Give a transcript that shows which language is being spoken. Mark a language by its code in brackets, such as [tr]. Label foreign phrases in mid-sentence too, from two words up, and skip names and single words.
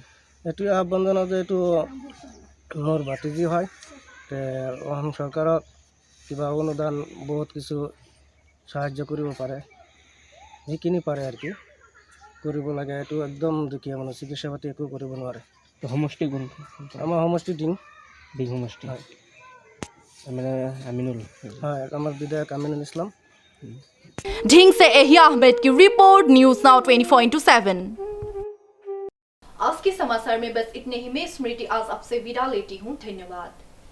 [as] এইটোৱে আহ্বান জনাওঁ যে এইটো মোৰ ভাতিজী হয়, অসম চৰকাৰক কিবা অনুদান বহুত কিছু সাহায্য কৰিব পাৰে, যিখিনি পাৰে আৰু কি কৰিব লাগে। এইটো একদম দুখীয়া মানুহ, চিকিৎসা পাতি একো কৰিব নোৱাৰে। সমষ্টি কোনটো? আমাৰ সমষ্টি ডিং সমষ্টি হয়। আমিনুল হয়, আমাৰ বিধায়ক আমিনুল ইছলাম। [hi] ढींग से एहिया अहमद की रिपोर्ट, न्यूज़ नाउ 24/7। आज के समाचार में बस इतने ही। मैं स्मृति आज आपसे विदा लेती हूँ। धन्यवाद।